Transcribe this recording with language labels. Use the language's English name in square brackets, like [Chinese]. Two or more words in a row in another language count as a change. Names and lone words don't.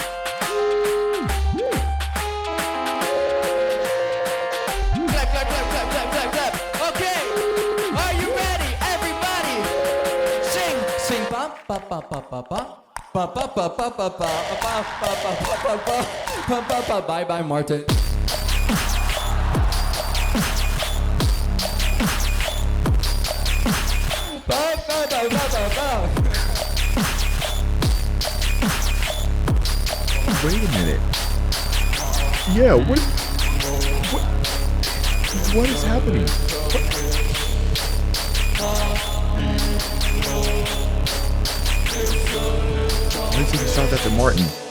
[English] Clap, clap, clap, clap, clap, clap, clap. Okay, are you ready, everybody? Sing, sing, ba ba ba ba ba ba. Ba ba ba ba ba ba ba ba ba ba ba ba ba. Bye bye, Martin. Ba ba ba ba ba ba. Wait a minute. Yeah, what is happening? Let's see if he shot after Martin.